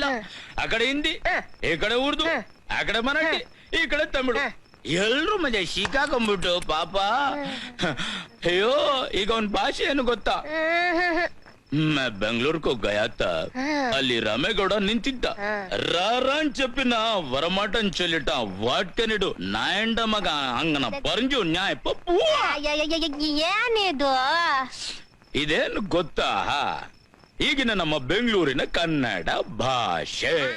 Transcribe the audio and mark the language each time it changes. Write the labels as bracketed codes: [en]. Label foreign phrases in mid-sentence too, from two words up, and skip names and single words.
[kn] ಆ ಕಡೆ ಹಿಂದಿ, ಈ ಕಡೆ ಉರ್ದು, ಆ ಕಡೆ ಮರಾಠಿ, ಈ ಕಡೆ ತಮಿಳು, ಎಲ್ರು ಮಜಾ ಸಿಕ್ಕಾಕೊಂಡ್ಬಿಟ್ಟು ಪಾಪ. ಅಯ್ಯೋ, ಈಗ ಅವನ್ ಭಾಷೆ ಏನು ಗೊತ್ತಾ? ಬೆಂಗಳೂರ್ಗೂ ಗಯಾತ, ಅಲ್ಲಿ ರಾಮೇಗೌಡ ನಿಂತಿದ್ದ. ರಾರಾನ್ చెప్పిన వరమాటం చెల్లిట వాట్కనిడు నాయండ మగ అంగన పరంజు న్యాయ పప్పు. ಏನಿದು? ಇದೇನು ಗೊತ್ತಾ? ಈಗಿನ ನಮ್ಮ ಬೆಂಗಳೂರಿನ ಕನ್ನಡ ಭಾಷೆ.